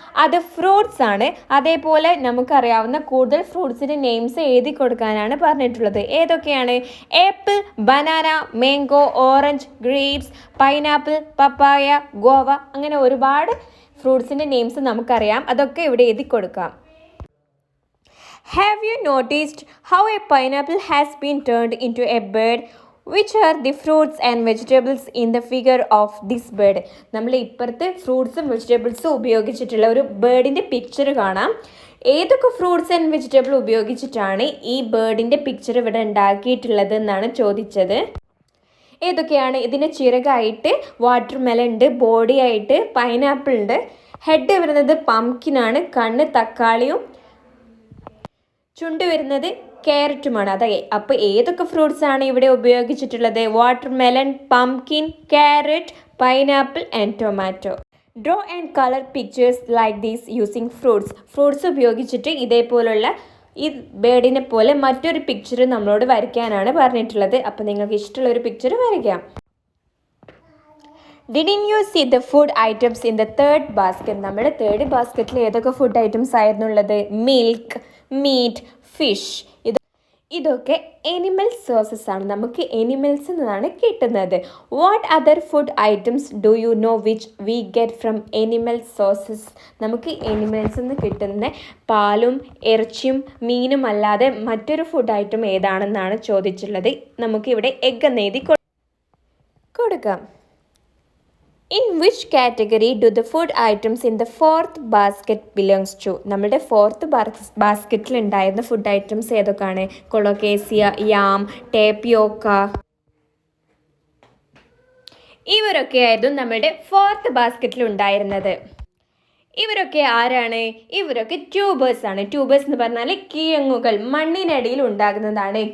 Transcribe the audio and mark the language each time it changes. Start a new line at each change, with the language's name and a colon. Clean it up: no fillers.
Malayalam: അത് ഫ്രൂട്ട്സ് ആണ്. അതേപോലെ നമുക്കറിയാവുന്ന കൂടുതൽ ഫ്രൂട്ട്സിൻ്റെ നെയിംസ് എഴുതി കൊടുക്കാനാണ് പറഞ്ഞിട്ടുള്ളത്. ഏതൊക്കെയാണ്? Apple, banana, mango, orange, grapes, pineapple, പപ്പായ, ഗോവ, അങ്ങനെ ഒരുപാട് ഫ്രൂട്ട്സിൻ്റെ നെയിംസ് നമുക്കറിയാം. അതൊക്കെ ഇവിടെ എഴുതി കൊടുക്കാം.
English: Have you noticed how a pineapple has been turned into a bird? Which are the fruits and vegetables in the figure of this bird?
Malayalam: നമ്മൾ ഇപ്പുറത്ത് ഫ്രൂട്ട്സും വെജിറ്റബിൾസും ഉപയോഗിച്ചിട്ടുള്ള ഒരു ബേർഡിൻ്റെ പിക്ചർ കാണാം. ഏതൊക്കെ ഫ്രൂട്ട്സ് ആൻഡ് വെജിറ്റബിൾ ഉപയോഗിച്ചിട്ടാണ് ഈ ബേർഡിൻ്റെ പിക്ചർ ഇവിടെ ഉണ്ടാക്കിയിട്ടുള്ളത് എന്നാണ് ചോദിച്ചത്. ഏതൊക്കെയാണ്? ഇതിന് ചിറകായിട്ട് വാട്ടർമെലൺ ഉണ്ട്, ബോഡി ആയിട്ട് പൈനാപ്പിൾ ഉണ്ട്, ഹെഡ് വരുന്നത് പംകിനാണ്, കണ്ണ് തക്കാളിയും, ചുണ്ട് വരുന്നത് ക്യാരറ്റുമാണ്. അതെ, അപ്പോൾ ഏതൊക്കെ ഫ്രൂട്ട്സ് ആണ് ഇവിടെ ഉപയോഗിച്ചിട്ടുള്ളത്? Watermelon, pumpkin, carrot, pineapple and tomato.
English: Draw and colour pictures like these using fruits.
Malayalam: Fruits ഉപയോഗിച്ചിട്ട് ഇതേപോലുള്ള ഈ ബേർഡിനെ പോലെ മറ്റൊരു പിക്ചർ നമ്മളോട് വരയ്ക്കാനാണ് പറഞ്ഞിട്ടുള്ളത്. അപ്പോൾ നിങ്ങൾക്ക് ഇഷ്ടമുള്ള ഒരു പിക്ചർ വരയ്ക്കാം.
English: Didn't you see the food items in the third basket?
Malayalam: നമ്മുടെ തേർഡ് ബാസ്ക്കറ്റിൽ ഏതൊക്കെ ഫുഡ് ഐറ്റംസ് ആയിരുന്നു ഉള്ളത്? Milk, meet, fish. ഇതൊക്കെ എനിമൽ സോഴ്സസ് ആണ്. നമുക്ക് എനിമൽസിൽ നിന്നാണ് കിട്ടുന്നത്.
English: What other food items do you know which we get from animal sources?
Malayalam: നമുക്ക് എനിമൽസിൽ നിന്ന് കിട്ടുന്ന പാലും ഇറച്ചിയും മീനും അല്ലാതെ മറ്റൊരു ഫുഡ് ഐറ്റം ഏതാണെന്നാണ് ചോദിച്ചിട്ടുള്ളത്. നമുക്കിവിടെ എഗ് എന്ന് എഴുതി കൊടുക്കാം.
English: In which category do the food items in the fourth basket belongs to?
Malayalam: നമ്മുടെ ഫോർത്ത് ബാസ്ക്കറ്റിൽ ഉണ്ടായിരുന്ന ഫുഡ് ഐറ്റംസ് ഏതൊക്കെയാണ്? കൊളോക്കേസിയ, യാം, ടേപ്പിയോക്ക ഇവരൊക്കെയായിരുന്നു നമ്മുടെ ഫോർത്ത് ബാസ്ക്കറ്റിൽ ഉണ്ടായിരുന്നത്. ഇവരൊക്കെ ആരാണ്? ഇവരൊക്കെ ട്യൂബേഴ്സ് ആണ്. ട്യൂബേഴ്സ് എന്ന് പറഞ്ഞാൽ കിഴങ്ങുകൾ, മണ്ണിനടിയിൽ ഉണ്ടാകുന്നതാണ്.